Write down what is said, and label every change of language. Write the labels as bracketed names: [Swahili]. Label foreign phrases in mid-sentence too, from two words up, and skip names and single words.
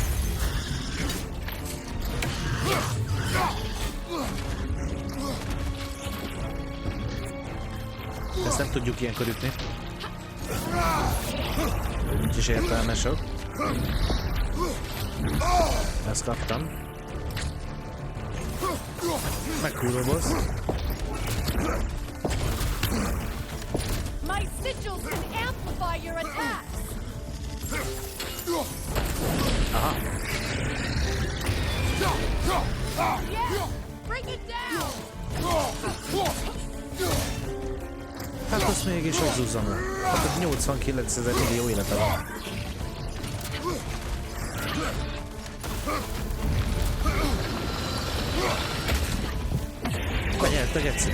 [Hungarian] Ezt nem tudjuk ilyenkor ütni. Nincs is értelme sok. Ezt kaptam. Meghúró boss. [English] My sigils can amplify your attacks. Aha. Yes! Bring it down! [Hungarian] Hát azt mégis hogy zúzzam le. Hát 89 000 millió élete van. Nyertek egyszer.